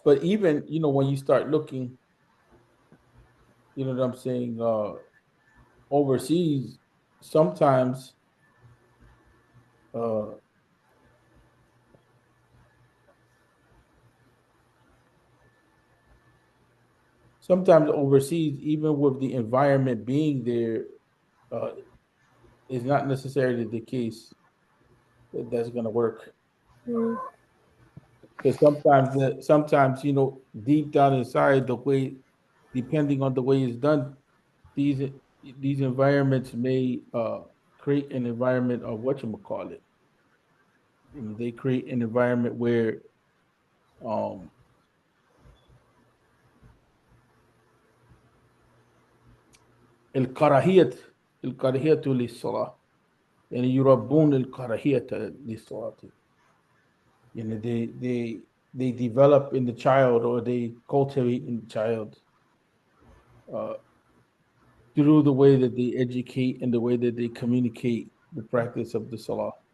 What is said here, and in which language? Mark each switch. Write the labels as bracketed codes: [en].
[en] But even when you start looking, you know what I'm saying, overseas, sometimes uh sometimes overseas, even with the environment being there, uh, is not necessarily the case that that's going to work. Mm. Because sometimes deep down inside, the way, depending on the way it's done, these these environments may create an environment of what you call it. They create an environment where [ar] um الكراهية الكراهية للصلاة يعني يربون الكراهية للصلاة. [en] They develop in the child, or they cultivate in the child, uh, through the way that they educate and the way that they communicate the practice of the salah.